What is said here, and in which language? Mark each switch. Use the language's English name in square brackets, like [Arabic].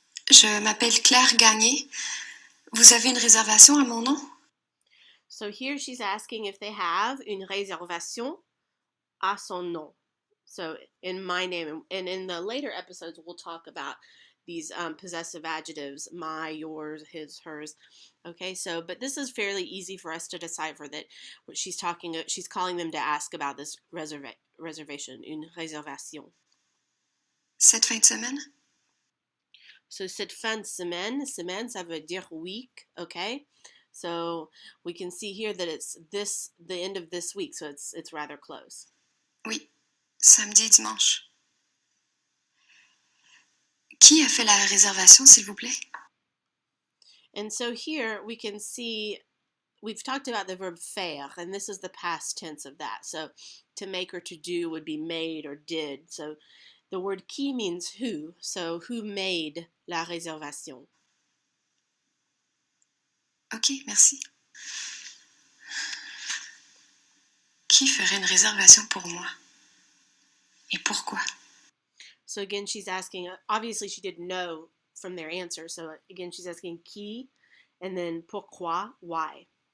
[French] Je m'appelle Claire Gagné. Vous avez une réservation à mon nom? [English] So here she's asking if they have [French] une réservation à son nom. [English] So in my name, and in the later episodes, we'll talk about these possessive adjectives, my, yours, his, hers. Okay, so, but this is fairly easy for us to decipher that what she's calling them to ask about this reservation, [French] une réservation. Cette fin de semaine? So cette fin de semaine, semaine, ça veut dire [English] week, okay? So we can see here that it's the end of this week, so it's rather close. [French] Oui, samedi et dimanche. Qui a fait la réservation, s'il vous plaît? [English] And so here we can see we've talked about the verb faire, and this is the past tense of that. So to make or to do would be made or did. So the word qui means who. So who made [French] la réservation? Ok, merci. Qui ferait une réservation pour moi? Et pourquoi? [English] So again, she's asking, obviously she didn't know from their answer. So again, she's asking qui, and then pourquoi, why.